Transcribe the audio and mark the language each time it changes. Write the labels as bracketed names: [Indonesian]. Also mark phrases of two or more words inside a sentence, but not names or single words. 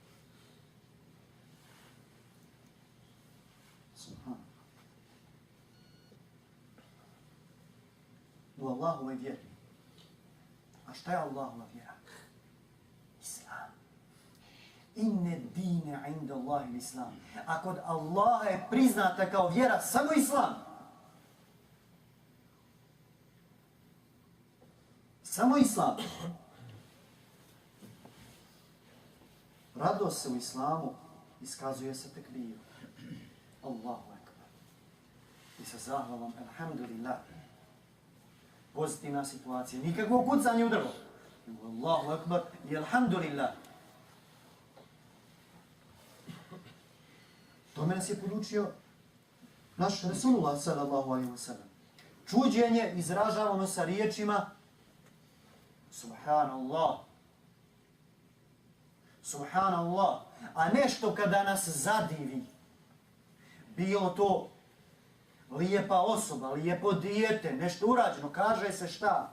[Bosnian] U Allahove vjeri. A šta je Allahova vjera? Islam. [Arabic] إن الدين عند الله الإسلام. [Bosnian] A kod Allaha je priznata kao vjera samo islam. Samo islam. Radost se u islamu iskazuje sa tekbirom. [Arabic] الله أكبر. [Bosnian] I sa zahvalom, alhamdulillah. Pozitivna situacija. Nikakvo kucanje u drvo. [Arabic] الله أكبر [Bosnian] i [Arabic] alhamdulillah. [Bosnian] Tome nas je podučio naš Rasulullah [Arabic] صلى الله عليه وسلم. [Bosnian] Čuđenje izražavano sa riječima Subhanallah. Subhanallah. A nešto kada nas zadivi, bilo to lijepa osoba, lijepo dijete, nešto urađeno, kaže se šta?